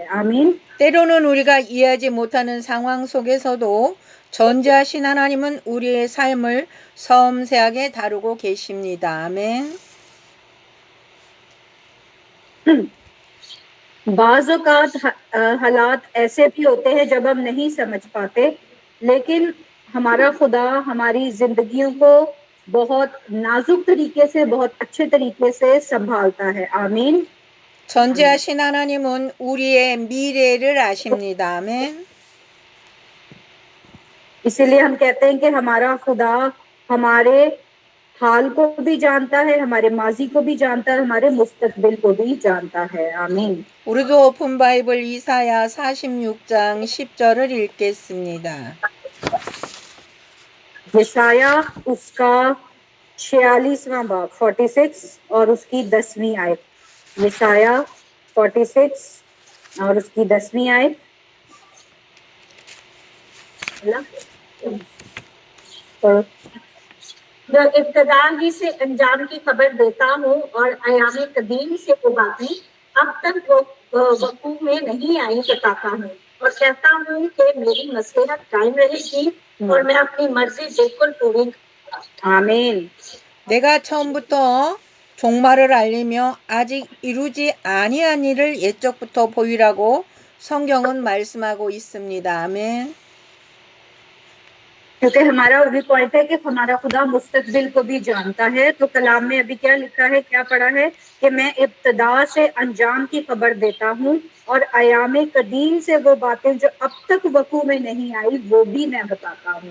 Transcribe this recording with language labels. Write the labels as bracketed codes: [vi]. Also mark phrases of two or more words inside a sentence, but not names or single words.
[ur] آمین. [ko] 때로는 우리가 이해하지 못하는 상황 속에서도 전지하신 하나님은 우리의 삶을 섬세하게 다루고 계십니다. 아멘. [ur] بعض اوقات حالات ایسے بھی ہوتے ہیں جب ہم نہیں سمجھ پاتے، لیکن ہمارا خدا ہماری زندگیوں کو بہت نازک طریقے سے، بہت اچھے طریقے سے سنبھالتا ہے. آمین. [ko] 전지하신 하나님은 우리의 미래를 아십니다. 아멘. [ur] اسی لیے ہم کہتے ہیں کہ ہمارا خدا ہمارے حال کو بھی جانتا ہے، ہمارے ماضی کو بھی جانتا ہے، ہمارے مستقبل کو بھی جانتا ہے. آمین. [ko] 우리도 [en] open bible [ko] 이사야 46장 10절을 읽겠습니다. [ur] یسعیاہ اس کا 46واں باب 46 اور اس کی 10ویں آیت. یسعیاہ 46 اور اس کی 10ویں آیت. جو ابتدا ہی سے انجام کی خبر دیتا ہوں اور ایام قدیم سے وہ باتیں اب تک وقوف میں نہیں آئی بتاتا ہوں، اور کہتا ہوں کہ میری مصلحت قائم رہے گی اور میں اپنی مرضی بالکل پوری. آمین. [ko] 내가 처음부터 종말을 알리며 아직 이루지 아니한 일을 옛적부터 보이라고 성경은 말씀하고 있습니다. 아멘. [ur] کیونکہ ہمارا وہی پوائنٹ ہے کہ ہمارا خدا مستقبل کو بھی جانتا ہے. تو کلام میں ابھی کیا لکھا ہے، کیا پڑھا ہے کہ میں ابتدا سے انجام کی خبر دیتا ہوں اور ایام قدیم سے وہ باتیں جو اب تک وقوع میں نہیں آئی وہ بھی میں بتاتا ہوں.